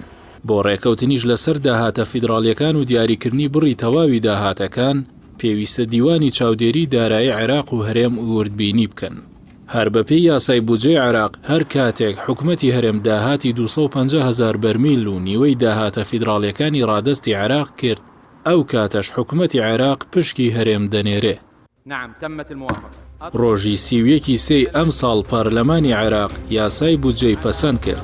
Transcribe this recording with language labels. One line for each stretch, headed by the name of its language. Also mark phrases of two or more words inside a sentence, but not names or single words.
Central Kurdish: بۆ ڕێکەوتنیش لەسەر داهاتە فیدراڵیەکان و دیاریکردنی بڕی تەواوی داهاتەکان پێویستە دیوانی چاودێری دارایی عێراق و هەرێم وردبینی بکەن. هەر بەپێی یاسای بودجەی عێراق هەر کاتێک حکوومەتی هەرێم داهاتی 250,000 بەرمیل و نیوەی داهاتە فیدراڵیەکانی ڕادەستی عێراق کرد، ئەو کاتەش حکوومەتی عێراق پشکی هەرێم دەنێرێ.
Arabic: نعم تمت الموافقة.
Central Kurdish: ڕۆژی 31 سێ ئەم ساڵ پەرلەمانی عێراق یاسای بودجەی پەسەند کرد.